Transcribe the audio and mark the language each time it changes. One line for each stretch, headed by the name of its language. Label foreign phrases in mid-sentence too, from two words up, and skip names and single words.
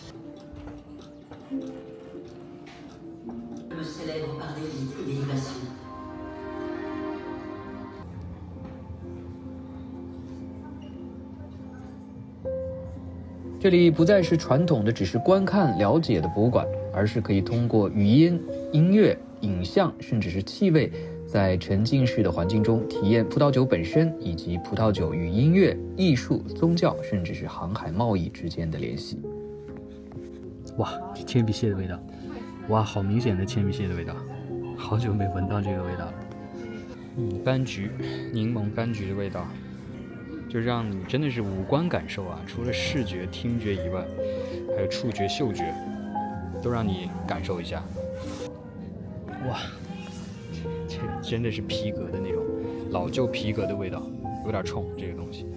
Chinese: 這裡不再是傳統的只是觀看了解的博物館，而是可以通過語音、音樂、影像，甚至是氣味，在沉浸式的環境中體驗葡萄酒本身，以及葡萄酒與音樂、藝術、宗教，甚至是航海貿易之間的聯繫。哇，這鉛筆屑的味道。哇，好明显的铅筆蟹的味道，好久沒聞到這個味道了。柑橘、檸檬柑橘的味道，就讓你真的是五官感受啊，除了視覺、聽覺以外，還有觸覺、嗅覺，都讓你感受一下。哇，這真的是皮革的那種老舊皮革的味道，有點衝這個東西。